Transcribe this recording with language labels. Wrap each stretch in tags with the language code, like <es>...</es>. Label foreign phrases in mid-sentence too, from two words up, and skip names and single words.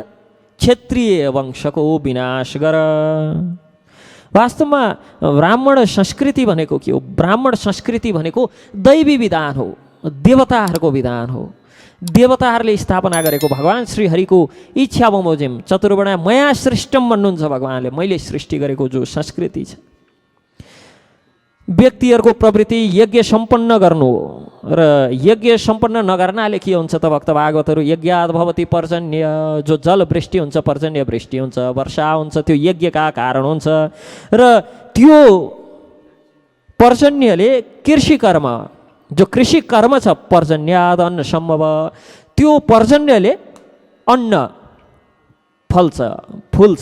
<ne>क्षेत्रीय वंशको विनाश गर। वास्तवमा ब्राह्मण संस्कृति भनेको के हो? ब्राह्मण संस्कृति भनेको दैवी विधान हो, देवताहरूको विधान हो। देवताहरूले स्थापना गरेको भगवान श्रीहरिको इच्छा बमोजिम</ne> <sa>चतुर्वर्ण मया सृष्टम</sa> <ne>भन्नुहुन्छ भगवानले। मैले सृष्टि गरेको जो संस्कृति छ, व्यक्तिहरूको प्रवृत्ति यज्ञ सम्पन्न गर्नु हो। र यज्ञ सम्पन्न नगर्नाले के हुन्छ त भक्त भागवतहरू?</ne> <sa>यज्ञात् भवति पर्जन्य,</sa> <ne>जो जल वृष्टि हुन्छ, पर्जन्य वृष्टि हुन्छ, वर्षा हुन्छ, त्यो यज्ञका कारण हुन्छ। र त्यो पर्जन्यले कृषि कर्म, जो कृषि कर्म छ,</ne> <sa>पर्जन्याद अन्न सम्भव,</sa> <ne>त्यो पर्जन्यले अन्न फल्छ, फुल्छ।</ne>